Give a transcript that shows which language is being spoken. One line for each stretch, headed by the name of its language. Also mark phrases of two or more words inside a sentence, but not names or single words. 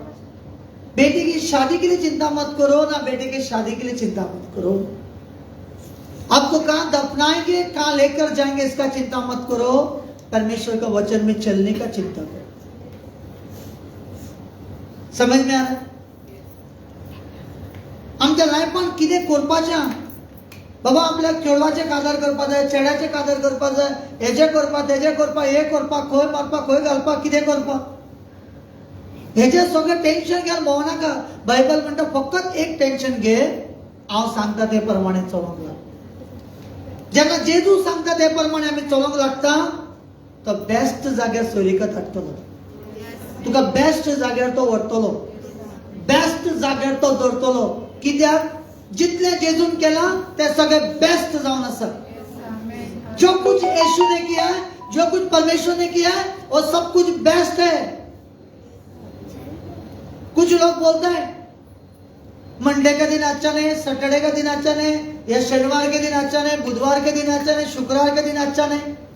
Hindi: बेटी की शादी के लिए चिंता मत करो, ना बेटे की शादी के लिए चिंता मत करो। आपको कहां दफनाएंगे, कहां लेकर जाएंगे, इसका चिंता मत करो। परमेश्वर का वचन में चलने का चिंता करो। समझ में आ रहा है?
Konkani: आमच्या लायफान कितें करपाचें बाबा, आपल्याक चेडवाचे कादर करपा जाय, चेड्याचे कादर करपा जाय, हेजे करपा तेजे करपा, हे करपा, खंय मारपा खंय घालपा, कितें करपा, हेजे सगळें टेन्शन घेवन भोंव नाका। बायबल म्हणटा फकत एक टेन्शन घे, हांव सांगता ते प्रमाणे चलोंक लाग। जेन्ना जेजू सांगता ते प्रमाणे आमी चलोंक लागता तो बेस्ट जाग्यार सोयरीकत हाडटलो, तुका बेस्ट जाग्यार तो व्हरतलो, बेस्ट जाग्यार तो दवरतलो। कित्याक जितले जेजून केला ते सगळे बेस्ट जावन आसा।
Hindi: जो कुछ यीशु ने किया है, जो कुछ परमेश्वर ने किया है, वो सब कुछ बेस्ट है। कुछ लोग बोलते हैं मंडे का दिन अच्छा नहीं, सैटरडे का दिन अच्छा नहीं, या शनिवार के दिन अच्छा नहीं, बुधवार के दिन अच्छा नहीं, शुक्रवार के दिन अच्छा नहीं।